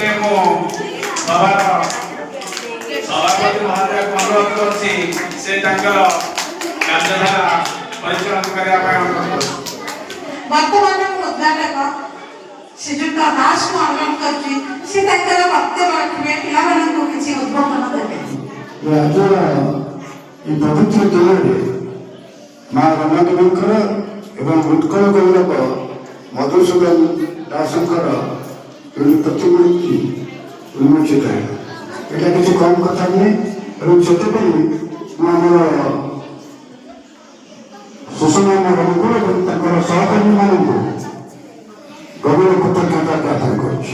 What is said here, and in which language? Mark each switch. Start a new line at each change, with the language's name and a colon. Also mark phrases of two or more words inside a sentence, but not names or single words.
Odia: ସଭାର ସଭାପତି ମହୋଦୟକୁ ଅନୁରୋଧ କରୁଛି ସେ ତାଙ୍କର କାର୍ଯ୍ୟଧାରା ପରିଚାଳନା କରିବା ପାଇଁ ଅନୁରୋଧ କରୁଛି। ବର୍ତ୍ତମାନ ମୁଁ ଉଦ୍ଘାଟକ ଶ୍ରୀଯୁକ୍ତ ଦାସଙ୍କୁ ଅନୁରୋଧ କରୁଛି ସେ ତାଙ୍କର ବକ୍ତବ୍ୟ ରଖିବେ, ପିଲାମାନଙ୍କୁ କିଛି ଉଦ୍ବୋଧନ ଦେବେ। ଆଜିର ଏଇ ପବିତ୍ର দিନରେ মা ରମାଦେବୀଙ୍କର ଏବଂ ଉତ୍କଳ ଗୌରବ ମଧୁସୂଦନ ଦାସଙ୍କର ଯେଉଁ ପ୍ରତିମୂର୍ତ୍ତି ଉନ୍ମୋଚିତ ହେଲା, ଏଇଟା କିଛି କମ୍ କଥା ନୁହେଁ। ଏବଂ ସେଥିପାଇଁ ମୁଁ ଆମର ସୁଷମା ମ୍ୟାଡ଼ାମଙ୍କୁ ଏବଂ ତାଙ୍କର ସହକର୍ମୀମାନଙ୍କୁ ଗଭୀର କୃତଜ୍ଞତା ଜ୍ଞାପନ କରୁଛି।